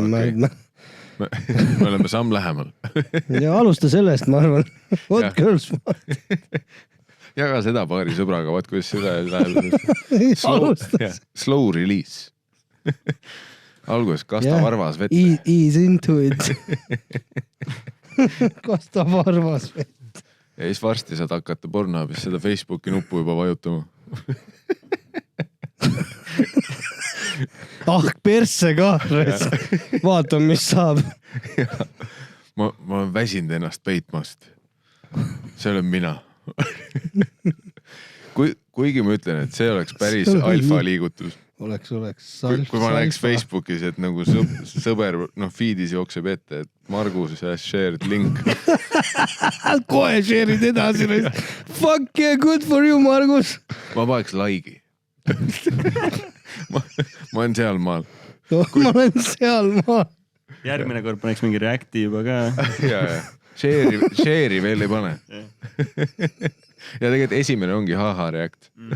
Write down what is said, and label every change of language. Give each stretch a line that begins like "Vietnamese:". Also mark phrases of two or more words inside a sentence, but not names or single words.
Estonian: Me oleme samm lähemal. Ja alusta sellest, ma arvan. Hot Girls Wanted. Jaga seda paari sõbraga, vaat kuidas seda läheb.
English: Slow release.
Estonian: Alguses kasta varvas vette.
English: Ease into it.
Estonian: Kasta varvas vette. Ja siis varsti saad hakata Pornhubis seda Facebooki nuppu juba vajutama. Persse ka. Vaata, mis saab. Ma olen väsinud ennast peitmast. See olen mina. Kuigi ma ütlen, et see oleks päris alfa liigutus. Oleks. Kui ma näeks Facebookis, et nagu sõber feedis jookseb ette, et Margus
English: shared link.
Estonian: Kohe share'id edasi.
English: Fuck yeah, good for you, Margus.
Estonian: Ma paneks like'i. Ma olen seal maal. Ma olen seal maal. Järgmine kord paneks mingi reacti juba ka. Ja. Share'i veel ei pane. Ja tegelikult esimene ongi haha react.